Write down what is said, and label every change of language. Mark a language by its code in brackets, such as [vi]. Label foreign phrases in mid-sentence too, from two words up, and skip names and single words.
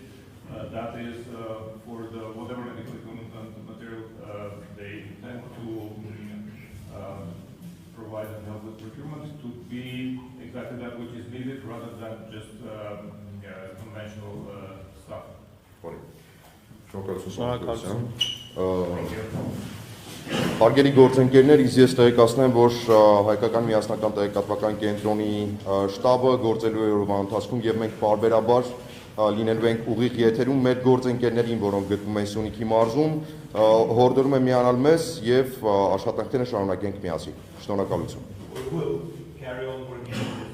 [en] That is for the whatever medical equipment and material they intend to provide and help with procurement to be exactly that which is needed rather than just conventional stuff. [hy] Շնորհակալություն։ Հարգելի գործընկերներ, ես տեղեկացնեմ, որ հայկական միասնական տեղեկատվական կենտրոնի շտաբը գործելու է օրվա ընթացքում եւ մենք պարբերաբար լինելու ենք ուղիղ եթերում մեր գործընկերներին, որոնք գտնվում են Սյունիքի մարզում, հորդորում եմ միանալ մեզ եւ աշխատանքները շարունակենք միասին։ Շնորհակալություն։